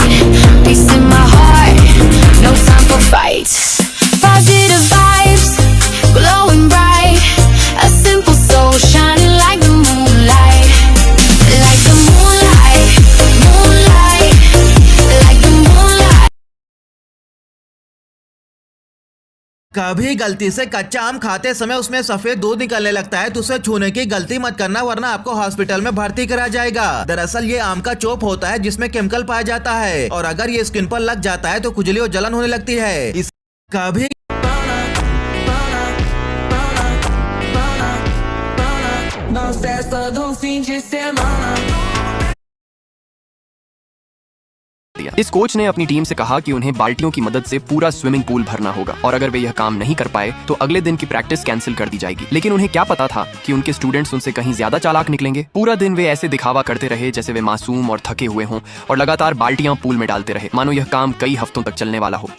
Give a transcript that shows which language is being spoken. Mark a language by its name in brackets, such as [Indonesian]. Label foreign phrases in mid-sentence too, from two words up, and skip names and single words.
[English] Peace in my heart, no time for fights. Positive vibes, glowing bright. A simple soul shining like the moonlight. Like the moonlight, moonlight. Like the moonlight. [Hindi] कभी गलती से कच्चा आम खाते समय उसमें सफेद दूध निकलने लगता है तो उसे छूने की गलती मत करना, वरना आपको हॉस्पिटल में भर्ती करा जाएगा। दरअसल ये आम का चोप होता है जिसमें केमिकल पाया जाता है और अगर ये स्किन पर लग जाता है तो खुजली और जलन होने लगती है। इस कभी [Portuguese] Na festa do fim de semana. [Hindi] दिया। इस कोच ने अपनी टीम से कहा कि उन्हें बाल्टियों की मदद से पूरा [English] swimming pool [Hindi] भरना होगा और अगर वे यह काम नहीं कर पाए तो अगले दिन की प्रैक्टिस कैंसिल कर दी जाएगी। लेकिन उन्हें क्या पता था कि उनके स्टूडेंट्स उनसे कहीं ज्यादा चालाक निकलेंगे। पूरा दिन वे ऐसे दिखावा करते रहे जैसे वे मासूम और थके हुए हों और लगातार बाल्टियां पूल में डालते रहे, मानो यह काम कई हफ्तों तक चलने वाला हो।